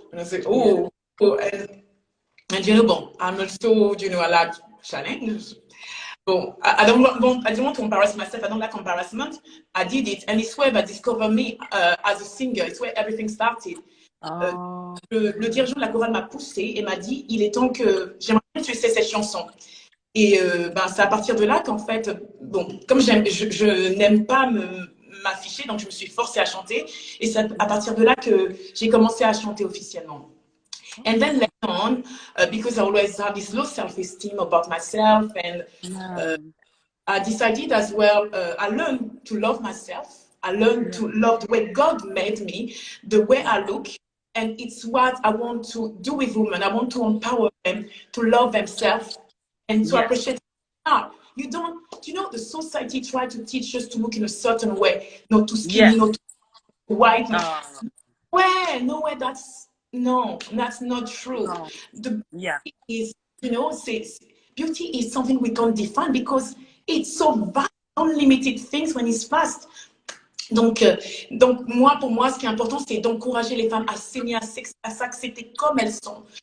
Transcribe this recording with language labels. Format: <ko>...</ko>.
<en>And I said, oh, oh and you know, bon, I'm also, you know, I like challenge. Bon, I don't want to embarrass myself. I don't like embarrassment. I did it, and it's where they discovered me as a singer. It's where everything started.</en> <fr>Le dirigeant de la chorale m'a poussé et m'a dit, il est temps que j'aimerais que tu essaies cette chanson. Et ben, c'est à partir de là qu'en fait, bon, comme je n'aime pas m'afficher, donc je me suis forcée à chanter. Et c'est à partir de là que j'ai commencé à chanter officiellement.</fr> <en>And then later on, because I always have this low self-esteem about myself, and I decided as well, I learned to love myself. I learned to love the way God made me, the way I look. And it's what I want to do with women. I want to empower them to love themselves and to appreciate. You don't, you know, the society try to teach us to look in a certain way, not too skinny, not too white. Nowhere, that's not true. The beauty is, you know, beauty is something we can't define because it's so vast, unlimited things when it's fast.</en> <fr>Donc moi, pour moi, ce qui est important, c'est d'encourager les femmes à s'aimer, à s'accepter comme elles sont.</fr>